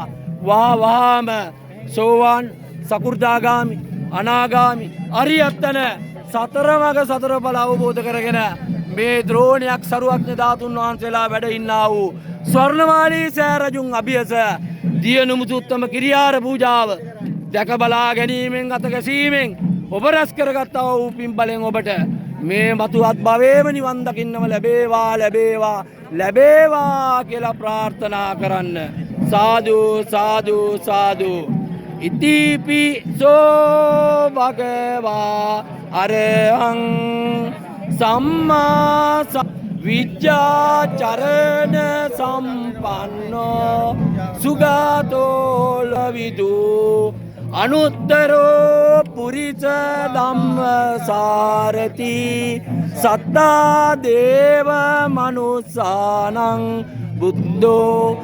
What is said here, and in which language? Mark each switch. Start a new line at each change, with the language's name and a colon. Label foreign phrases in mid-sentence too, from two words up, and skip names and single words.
Sinhala: වහාම සෝවාන් සකු르දාගාමි අනාගාමි අරියත්තන සතරමග සතර බල අවබෝධ කරගෙන මේ ද්‍රෝණයක් සරුවඥ ධාතුන් වහන්සේලා වැඩ ඉන්නා වූ ස්වර්ණමාලී සෑරජුන් අභියස දියනුමුතු උත්තම කිරියාර පූජාව දැක බලා ගැනීමෙන් අත ගැසීමෙන් ඔබ රැස් කරගත්තා වූ පින් බලෙන් ඔබට මේ මතුවත් භවයේම නිවන් දකින්නම ලැබේවා කියලා ප්‍රාර්ථනා කරන්න. සාදු සාදු සාදු.
Pali: ඉතිපි සෝ භගවා අරහං සම්මා විජ්ජාචරණ සම්පන්නෝ සුගතෝ ලවිදු අනුත්තරෝ පුරිස ධම්මසාරති සත්තා දේව මනුස්සානං බුද්ධෝ